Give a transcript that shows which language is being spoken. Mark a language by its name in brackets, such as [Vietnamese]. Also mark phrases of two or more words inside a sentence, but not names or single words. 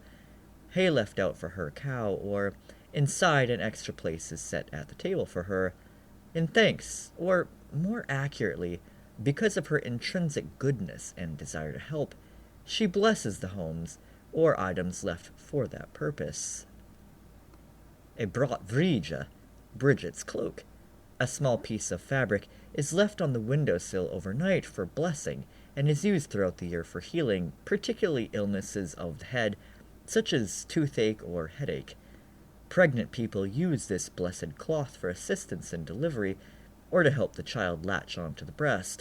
[English] Hay left out for her cow, or inside an extra place is set at the table for her. In thanks, or more accurately, because of her intrinsic goodness and desire to help, she blesses the homes or items left for that purpose. [Irish] A brat bhríde, [English] Brigid's cloak, a small piece of fabric, is left on the windowsill overnight for blessing and is used throughout the year for healing, particularly illnesses of the head, such as toothache or headache. Pregnant people use this blessed cloth for assistance in delivery or to help the child latch onto the breast.